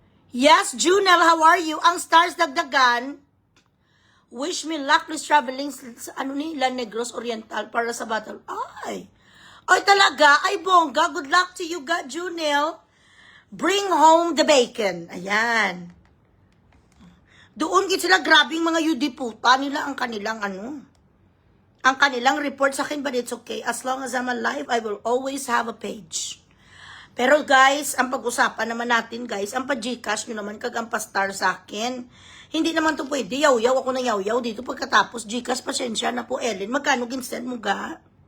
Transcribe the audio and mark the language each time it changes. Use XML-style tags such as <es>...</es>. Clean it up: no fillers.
<en>Yes, Junel, how are you?</en> <tl>Ang stars dagdagan.</tl> <en>Wish me luck, please traveling sa La Negros Oriental para sa battle.</en> <tl>Ay talaga, ay bongga.</tl> <en>Good luck to you, Junel. Bring home the bacon. Ayan.</en> <tl>Doon git sila, grabing mga yudiputa nila ang kanilang ang kanilang report sa akin,</tl> <en>but it's okay. As long as I'm alive, I will always have a page.</en> <tl>Pero guys, ang pag-usapan naman natin, guys, ang pa-Gcash nyo naman kag ang pa-star sa akin. Hindi naman to pwede. Yaw-yaw ako na yaw-yaw dito pagkatapos. Gcash, pasensya na po, Ellen. Magkano ginsend mo ga?</tl>